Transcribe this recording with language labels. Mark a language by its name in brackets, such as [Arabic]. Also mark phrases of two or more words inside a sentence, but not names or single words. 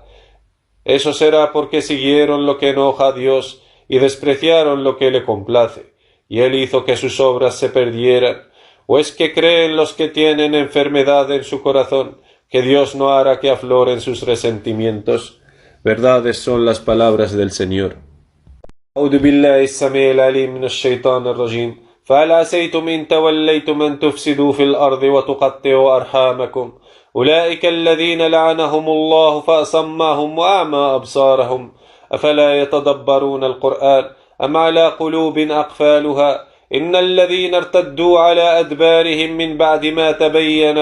[Spanish] Eso será porque siguieron lo que enoja a Dios y despreciaron lo que le complace, y Él hizo que sus obras se perdieran. ¿O es que creen los que tienen enfermedad en su corazón que Dios no hará que afloren sus resentimientos? Verdades son las palabras del Señor. [Arabic] أعوذ بالله السميع العليم من الشيطان الرجيم فهل عسيتم إن توليتم أن تفسدوا في الأرض وتقطعوا أرحامكم أولئك الذين لعنهم الله فأصمهم وأعمى أبصارهم أفلا يتدبرون القرآن أم على قلوب أقفالها إن الذين ارتدوا على أدبارهم من بعد ما تبين